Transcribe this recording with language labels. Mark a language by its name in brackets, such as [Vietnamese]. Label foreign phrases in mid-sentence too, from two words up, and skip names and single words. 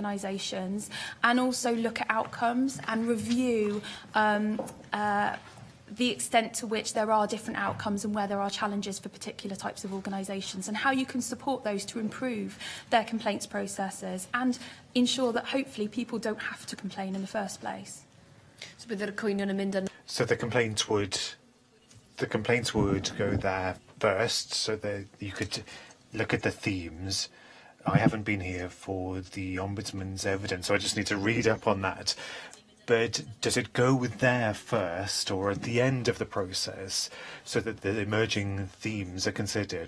[English] organisations, and also look at outcomes and review the extent to which there are different outcomes and where there are challenges for particular types of organisations, and how you can support those to improve their complaints processes and ensure that hopefully people don't have to complain in the first place. [Welsh] So bydd yr cwynion yn mynd yn... [English] So the complaints would go there first, so that you could look at the themes. I haven't been here for the Ombudsman's evidence, so I just need to read up on that. But does it go there first or at the end of the process so that the emerging themes are considered?